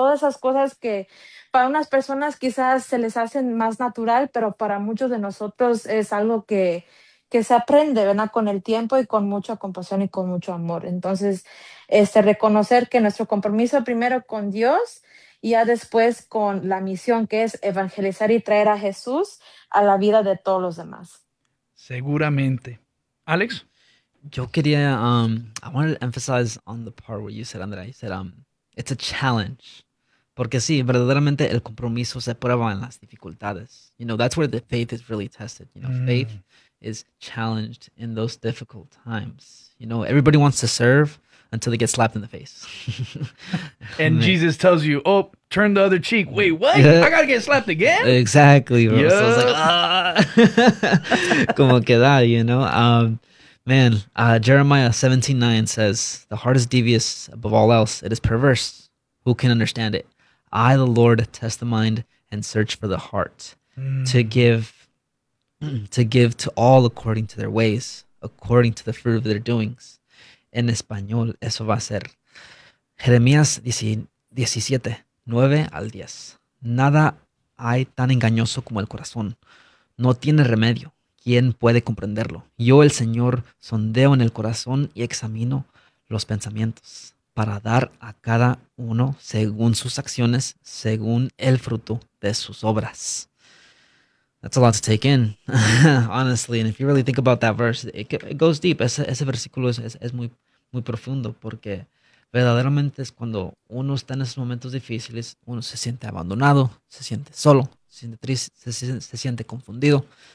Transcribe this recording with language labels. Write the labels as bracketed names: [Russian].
[Spanish] Todas esas cosas que para unas personas quizás se les hacen más natural, pero para muchos de nosotros es algo que se aprende, ¿verdad? Con el tiempo y con mucha compasión y con mucho amor. Entonces, reconocer que nuestro compromiso primero con Dios y ya después con la misión que es evangelizar y traer a Jesús a la vida de todos los demás. Seguramente. Alex? Yo quería, [English] I wanted to emphasize on the part where you said, Andrea, you said, it's a challenge. [Spanish] Porque sí, verdaderamente el compromiso se prueba en las dificultades. [English] You know, that's where the faith is really tested. You know, faith is challenged in those difficult times. You know, everybody wants to serve until they get slapped in the face. And man. Jesus tells you, oh, turn the other cheek. Wait, what? I gotta get slapped again? Exactly, bro. Yeah. So I was like, [Spanish] como que da, [English] you know? Jeremiah 17:9 says, the heart is devious above all else. It is perverse. Who can understand it? I, the Lord, test the mind and search for the heart to give to all according to their ways, according to the fruit of their doings. [Spanish] En español, eso va a ser. Jeremías 17, 9 al 10. Nada hay tan engañoso como el corazón. No tiene remedio. ¿Quién puede comprenderlo? Yo, el Señor, sondeo en el corazón y examino los pensamientos para dar a cada uno según sus acciones, según el fruto de sus obras. [English] That's a lot to take in, honestly. And if you really think about that verse, it goes deep. [Spanish] Ese versículo es muy, muy profundo porque verdaderamente es cuando uno está en esos momentos difíciles, uno se siente abandonado, se siente solo, se siente triste, se siente confundido.